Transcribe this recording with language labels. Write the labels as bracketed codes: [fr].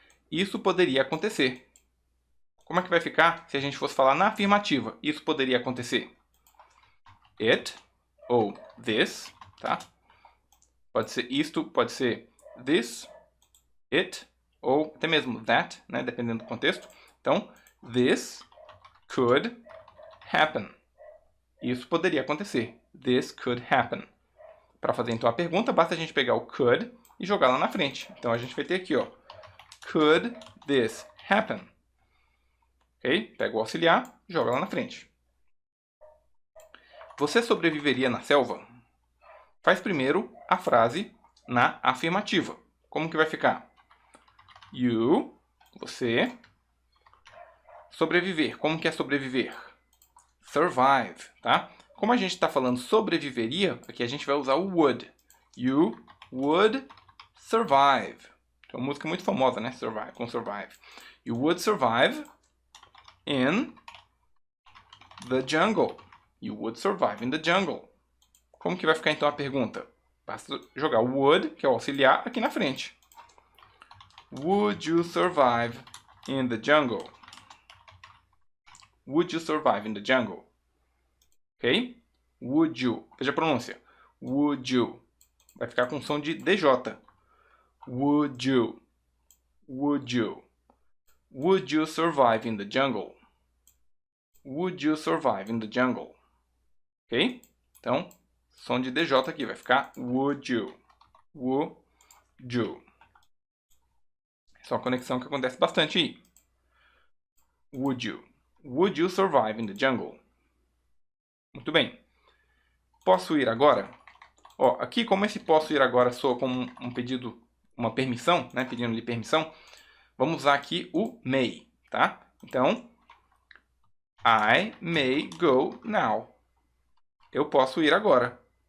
[pt] Isso poderia acontecer. Como é que vai ficar se a gente fosse falar na afirmativa? Isso poderia acontecer. It ou this, tá? Pode ser isto, pode ser this, it, ou até mesmo that, né? Dependendo do contexto. [en] Então, this could happen. [pt] Isso poderia acontecer. [en] This could happen. [pt] Para fazer então a pergunta, basta a gente pegar o could e jogar lá na frente. Então a gente vai ter aqui, ó, [en] could this happen? [pt] Ok? Pega o auxiliar, joga lá na frente. Você sobreviveria na selva? Faz primeiro a frase na afirmativa. Como que vai ficar? You, você, sobreviver. Como que é sobreviver? [en] Survive, tá? [pt] Como a gente está falando sobreviveria, aqui a gente vai usar o would. [en] You would survive. [pt] É uma música muito famosa, né? [en] Survive, com survive. You would survive in the jungle. You would survive in the jungle. [pt] Como que vai ficar então a pergunta? Basta jogar o would, que é o auxiliar, aqui na frente. [en] Would you survive in the jungle? Would you survive in the jungle? Ok? Would you. [pt] Veja a pronúncia. [en] Would you. [pt] Vai ficar com som de DJ. [en] Would you. Would you. Would you survive in the jungle? Would you survive in the jungle? [pt] Ok? Então, som de DJ aqui. Vai ficar [en] would you. Would you. [pt] Essa é uma conexão que acontece bastante aí. [en] Would you. Would you survive in the jungle? [pt] Muito bem. Posso ir agora? Ó, aqui, como esse posso ir agora soa como um pedido, uma permissão, né? Pedindo-lhe permissão, vamos usar aqui o may, tá? [en] Então, I may go now. [pt] Eu posso ir agora.